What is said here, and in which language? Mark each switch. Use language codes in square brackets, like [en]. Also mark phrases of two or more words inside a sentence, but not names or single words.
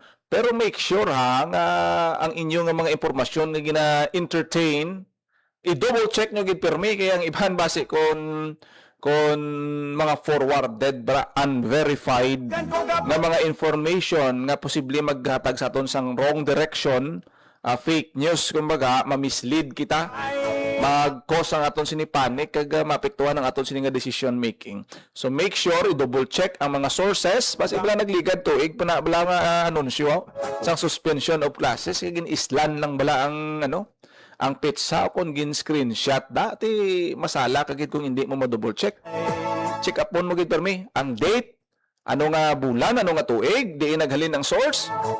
[hil] Pero [en] make sure [hil] ha nga ang inyong nga mga impormasyon nga gina-entertain i-double check nyo gid permi kay ang iban base kon mga [en] forwarded unverified [hil] nga mga information nga posible maghatag sa aton sang [en] wrong direction, fake news [hil] kumbaga, ma-mislead kita, mag-cause ang aton sini panic kag maapektuhan ang aton sini nga [en] decision making. So make sure [hil] i-double check ang mga sources base bala nagligad tuig pa na bala nga anunsyo sang [en] suspension of classes [hil] kay gin-islan lang bala ang ang pizza kon gin screenshot dati masala kagid kung hindi mo ma-double check. [en] Check up [hil] mo gid permi ang date, ano nga bulan, ano nga tuig, di naghalin ang source.